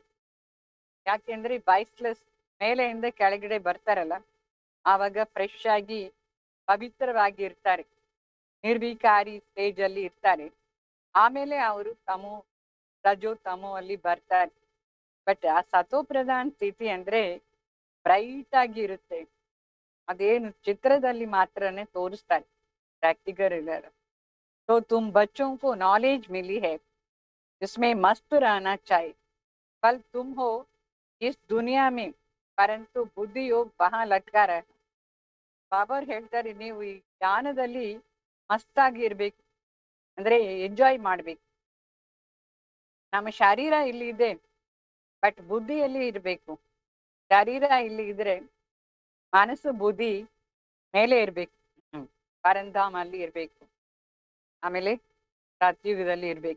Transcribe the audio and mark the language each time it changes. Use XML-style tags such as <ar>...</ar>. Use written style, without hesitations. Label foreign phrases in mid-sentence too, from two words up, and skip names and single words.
<kn>ಯಾಕೆಂದ್ರೆ ಬೈಸ್ಲೆಸ್ ಮೇಲೆಯಿಂದ ಕೆಳಗಡೆ ಬರ್ತಾರಲ್ಲ ಆವಾಗ ಫ್ರೆಶ್ ಆಗಿ ಪವಿತ್ರವಾಗಿ ಇರ್ತಾರೆ, ನಿರ್ವಿಕಾರಿ ಸ್ಟೇಜ್ ಅಲ್ಲಿ ಇರ್ತಾರೆ. ಆಮೇಲೆ ಅವರು ತಮೋ ಅಲ್ಲಿ ಬರ್ತಾರೆ. ಬಟ್ ಆ ಸತೋ ಪ್ರಧಾನ ಸ್ಥಿತಿ ಅಂದ್ರೆ ಬ್ರೈಟ್ ಆಗಿ ಇರುತ್ತೆ. ಅದೇನು ಚಿತ್ರದಲ್ಲಿ ಮಾತ್ರನೇ ತೋರಿಸ್ತಾರೆ,</kn> <hi>प्रैक्टिकल इधर। तो तुम बच्चों को नॉलेज मिली है, जिसमें मस्त रहना चाहिए। कल तुम हो इस दुनिया में, परंतु बुद्धि योग वहां लटका रहे।</hi> <kn>ಬಾಬರ್ ಹೇಳ್ತಾರೆ, ನೀವು ಈ ಜ್ಞಾನದಲ್ಲಿ ಮಸ್ತಾಗಿ ಇರ್ಬೇಕು, ಅಂದ್ರೆ ಎಂಜಾಯ್ ಮಾಡ್ಬೇಕು. ನಮ್ಮ ಶರೀರ ಇಲ್ಲಿ ಇದೆ, ಬಟ್ ಬುದ್ಧಿಯಲ್ಲಿ ಇರ್ಬೇಕು. ಶರೀರ ಇಲ್ಲಿ ಇದ್ರೆ ಮನಸ್ಸು ಬುದ್ಧಿ ಮೇಲೆ ಇರ್ಬೇಕು, ಪರಂಧಾಮ ಅಲ್ಲಿ ಇರ್ಬೇಕು, ಆಮೇಲೆ ಸತ್ಯುಗದಲ್ಲಿ ಇರ್ಬೇಕು.</kn>